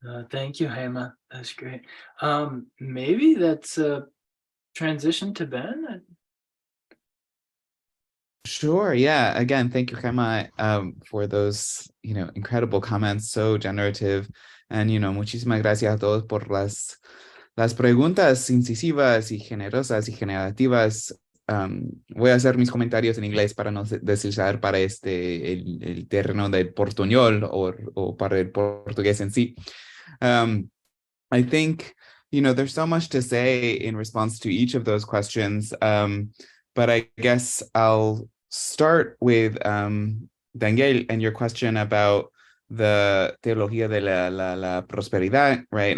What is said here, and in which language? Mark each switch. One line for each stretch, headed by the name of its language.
English: Thank you, Hema. That's great. Maybe that's a transition to Ben. Sure. Yeah. Again, thank you, Gemma, for those, incredible comments, so generative.
Spanish: And, muchísimas gracias a todos por las preguntas incisivas y generosas y generativas. Voy a hacer mis comentarios en inglés para no deslizar para el terreno del portuñol o para el portugués en sí.
English: I think, there's so much to say in response to each of those questions, but I guess I'll start with Daniel and your question about the
Spanish: teología de la prosperidad,
English: right?